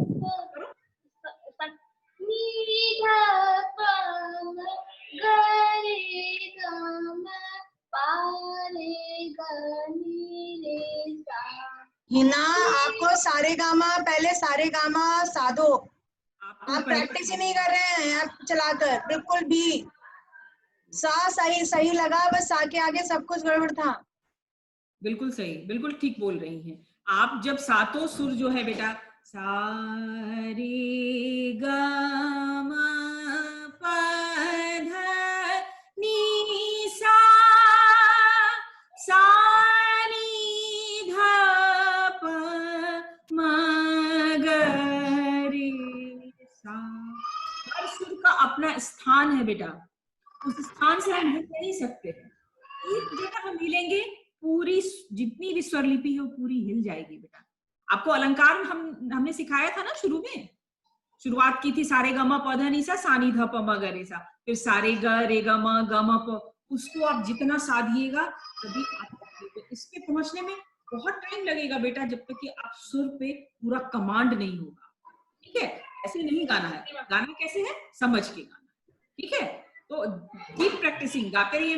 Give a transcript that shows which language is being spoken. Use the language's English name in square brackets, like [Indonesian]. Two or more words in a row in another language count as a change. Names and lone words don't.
[Hindi] हिना, आपको सारे गामा, पहले सारे गामा साधो। आप प्रैक्टिस ही नहीं कर रहे हैं आप चलाकर, बिल्कुल भी। सा सही सही लगा, बस सा के आगे सब कुछ गड़बड़ था। बिल्कुल सही, बिल्कुल ठीक बोल रही हैं आप। जब सातों सुर जो है बेटा, सा रे ग म प ध नी सा, सा नी ध प म ग रे सा। हर सुर का अपना स्थान है बेटा, उस स्थान से हम हिल नहीं सकते। एक जगह हम हिलेंगे, पूरी जितनी भी स्वरलिपि है वो पूरी हिल जाएगी बेटा। आपको अलंकार हमने सिखाया था ना शुरू में, शुरुआत की थी सारे ग म प ध नि सा, सा नी ध प म ग रे सा, फिर सारे ग रे ग म प। उसको आप जितना साधिएगा तभी आप पहुंचेंगे। इसके पहुंचने में बहुत टाइम लगेगा बेटा, जब तक कि आप सुर पे पूरा कमांड नहीं होगा। ठीक है, ऐसे नहीं गाना है। गाना कैसे है, समझ के गाना। ठीक है, तो [English] keep practicing, [Hindi] गाते रहिए।